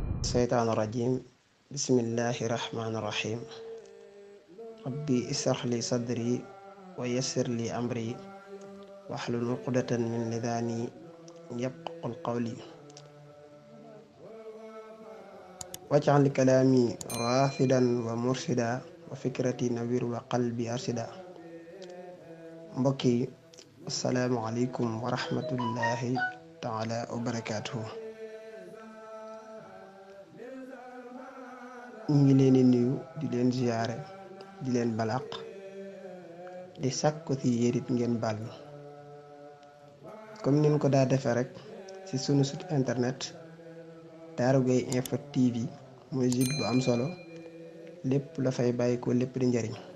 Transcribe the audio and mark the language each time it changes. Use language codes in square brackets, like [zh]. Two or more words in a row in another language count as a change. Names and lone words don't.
[ar] الشيطان الرجيم بسم الله الرحمن الرحيم ربي اشرح لي صدري ويسر لي أمري واحلل عقدة من لساني يفقهوا قولي واجعل كلامي راشدا ومرشدا وفكرتي نوير وقلبي أرشدا mbokki السلام عليكم ورحمة الله تعالى وبركاته [wo] ñu ngi leen di nuyu di leen ziyaare di leen balaq di sàkku ci yérit ngeen bal mi comme nin ko daa defee rek ci sunu [fr] site internet [wo] Darou Gaye Info TV muy site bu am solo lépp la fay bàyyi ko lépp di njariñ